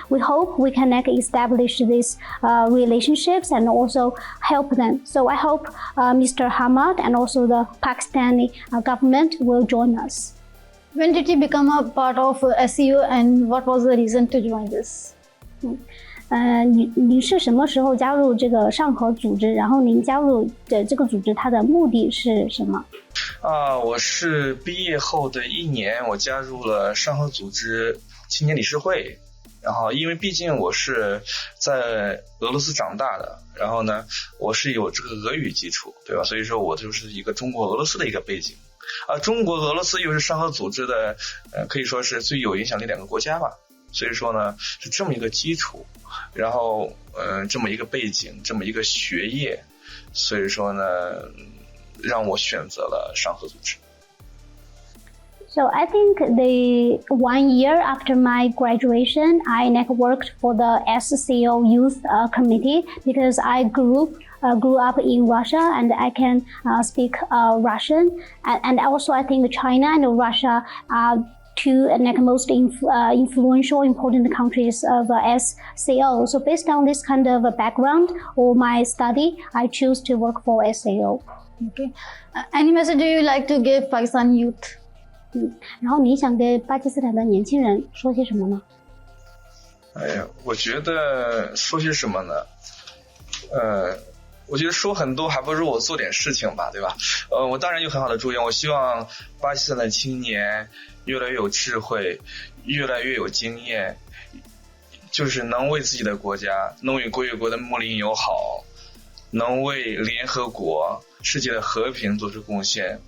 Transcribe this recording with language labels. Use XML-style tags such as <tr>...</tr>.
<en>We hope we can like establish these relationships and also help them. So I hope Mr. Hamad and also the Pakistani government will join us. When did you become a part of SEO and what was the reason to join this?</en> <zh>您是什么时候加入这个上合组织？然后您加入的这个组织，它的目的是什么？我是毕业后的1年，我加入了上合组织青年理事会。然后，因为毕竟我是在俄罗斯长大的，然后呢，我是有这个俄语基础，对吧？所以说我就是一个中国俄罗斯的一个背景。中国俄罗斯又是上合组织的，可以说是最有影响力2个国家吧。所以说呢，是这么一个基础，然后这么一个背景，这么一个学业，所以说呢，让我选择了上合组织。</zh> <en>So I think the 1 year after my graduation, I worked for the SCO Youth Committee because I grew up in Russia and I can speak Russian. And also I think China and Russia are two most influential, important countries of SCO. So based on this kind of background or my study, I choose to work for SCO. Okay. Any message do you like to give Pakistan youth?</en> <zh>然后你想给巴基斯坦的年轻人说些什么呢？我觉得说些什么呢？我觉得说很多还不如我做点事情吧，对吧？我当然有很好的祝愿，我希望巴基斯坦的青年越来越有智慧，越来越有经验，就是能为自己的国家，能为国与国的睦邻友好，能为联合国世界的和平做出贡献。</zh>